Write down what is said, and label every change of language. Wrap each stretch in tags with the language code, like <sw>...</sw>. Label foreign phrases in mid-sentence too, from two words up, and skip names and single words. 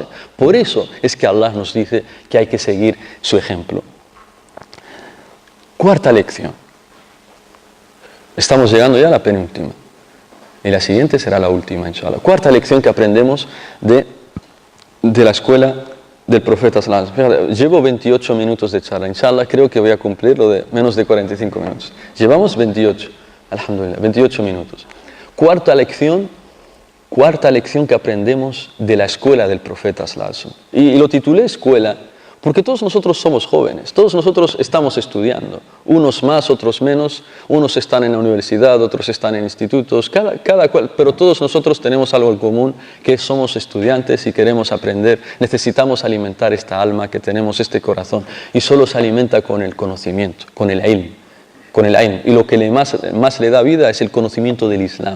<es>Por eso es que Allah nos dice que hay que seguir su ejemplo. Cuarta lección. Estamos llegando ya a la penúltima. Y la siguiente será la última, inshallah. Cuarta lección que aprendemos de la escuela del profeta</es> <ar>صلى الله عليه وسلم.</ar> <es>Llevo 28 minutos de charla, inshallah, creo que voy a cumplir lo de menos de 45 minutos. Llevamos 28, alhamdulillah, 28 minutos. Cuarta lección que aprendemos de la escuela del profeta</es> <ar>صلى الله عليه وسلم.</ar> <es>Y lo titulé escuela porque todos nosotros somos jóvenes, todos nosotros estamos estudiando, unos más, otros menos, unos están en la universidad, otros están en institutos, cada cual, pero todos nosotros tenemos algo en común, que somos estudiantes y queremos aprender, necesitamos alimentar esta alma que tenemos, este corazón, y solo se alimenta con el conocimiento, con el ilm, y lo que más le da vida es el conocimiento del Islam.</es>